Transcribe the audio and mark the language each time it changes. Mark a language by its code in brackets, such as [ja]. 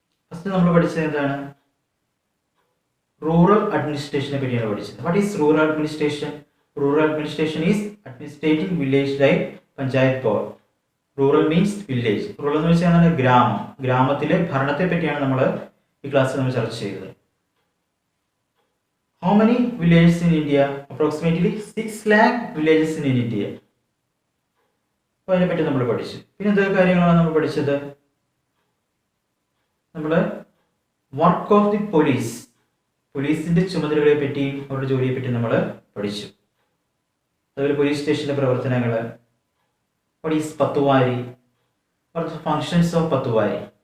[ml] First നമ്മൾ പഠിച്ചത് എന്താണ്? റൂറൽ അഡ്മിനിസ്ട്രേഷനെ പറ്റിയാണ് പഠിച്ചത്. [en] What is rural administration? Rural administration is administrating village life panchayat board. Rural means village. [ml] Rural എന്ന് വെച്ചാൽ ഗ്രാമം. ഗ്രാമത്തിലെ ഭരണത്തെ പറ്റിയാണ് നമ്മൾ ഈ ക്ലാസ്സിൽ നമ്മൾ ചർച്ച ചെയ്തത്. [en] How many villages in India? Approximately 6 lakh villages in India. [ml] അപ്പോൾ അതിനെപ്പറ്റി നമ്മൾ പഠിച്ചു. പിന്നെ എന്തൊക്കെ കാര്യങ്ങളാണ് നമ്മൾ പഠിച്ചത്? നമ്മൾ [en] work of the police, [ml] പോലീസിന്റെ ചുമതലകളെ പറ്റിയും അവരുടെ ജോലിയെ പറ്റിയും നമ്മൾ പഠിച്ചു. അതുപോലെ പോലീസ് സ്റ്റേഷന്റെ പ്രവർത്തനങ്ങൾ, [en] What is പത്തുവാരി, functions of പത്തുവാരി.